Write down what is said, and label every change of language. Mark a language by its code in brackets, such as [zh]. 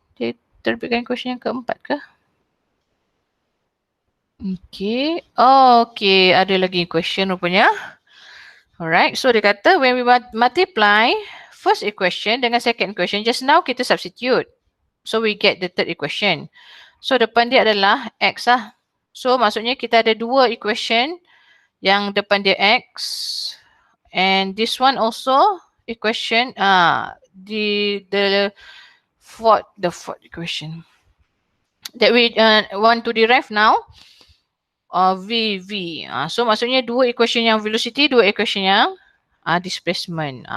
[ms] Dia terbitkan equation yang keempat ke? Okay. Okay, ada lagi equation rupanya. [en] Alright, so [ms] dia kata [en] when we multiply first equation [ms] dengan [en] second equation, just now [ms] kita [en] substitute. So we get the third equation. [ms] So depan dia adalah X lah. So maksudnya kita ada dua equation yang depan dia X. [en] And this one also equation, the fourth equation that we want to derive now. [ms] VV. So maksudnya dua equation yang velocity, dua equation yang displacement.